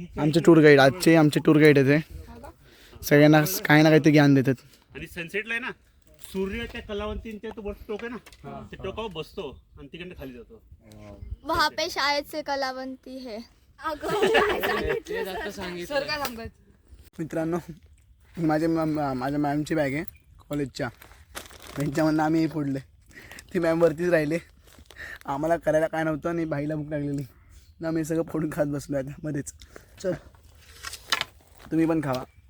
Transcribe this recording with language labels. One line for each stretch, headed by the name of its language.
Marathi: आमचे tour guide, आमचे tour guide आहेत ते. सगळ्यांना काही ना काहीतरी ज्ञान देतात. आणि सनसेटला आहे ना सूर्य त्या कलावंतींच्या तो वरचं टोक आहे ना, ते टोकावर बसतो आणि तिकडे खाली जातो.
Hindi: वहाँ पे शायद से कलावंती है.
Marathi: मित्रांनो माझ्या मॅमची बॅग आहे कॉलेजच्या. त्यांच्यामधनं आम्ही फोडले. ती मॅम वरतीच राहिले. आम्हाला करायला काय नव्हतं आणि बाईला भूक लागलेली ना, आम्ही सगळं फोडून खात बसलो आता मध्येच. चल तुम्ही पण खावा.